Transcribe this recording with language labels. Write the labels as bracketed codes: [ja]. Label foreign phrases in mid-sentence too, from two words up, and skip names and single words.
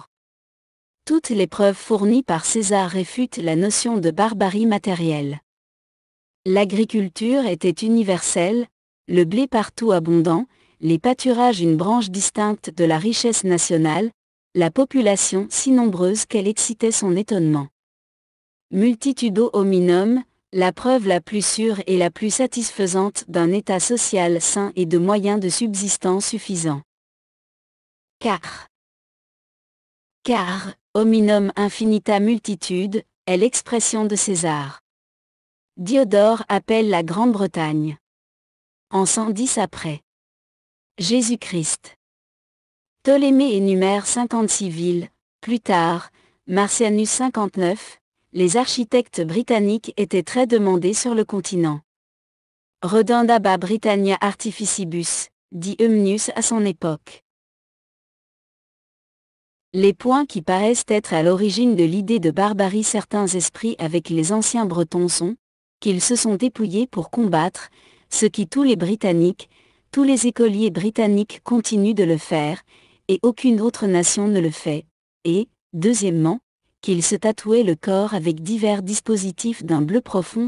[fr] Toutes les preuves fournies par César réfutent la notion de barbarie matérielle. L'agriculture était universelle, le blé partout abondant, les pâturages une branche distincte de la richesse nationale, la population si nombreuse qu'elle excitait son étonnement. [la] Multitudo hominum, [fr] la preuve la plus sûre et la plus satisfaisante d'un état social sain et de moyens de subsistance suffisants. Car, [la] hominum infinita multitude, [fr] est l'expression de César. Diodore appelle la Grande-Bretagne. En 110 après Jésus-Christ. Ptolémée énumère 56 villes, plus tard, Marcianus 59, les architectes britanniques étaient très demandés sur le continent. [la] Redundaba Britannia artificibus, [fr] dit Eumnius à son époque. Les points qui paraissent être à l'origine de l'idée de barbarie certains esprits avec les anciens Bretons sont qu'ils se sont dépouillés pour combattre, ce qui tous les Britanniques, tous les écoliers britanniques continuent de le faire, et aucune autre nation ne le fait, et, deuxièmement, qu'ils se tatouaient le corps avec divers dispositifs d'un bleu profond.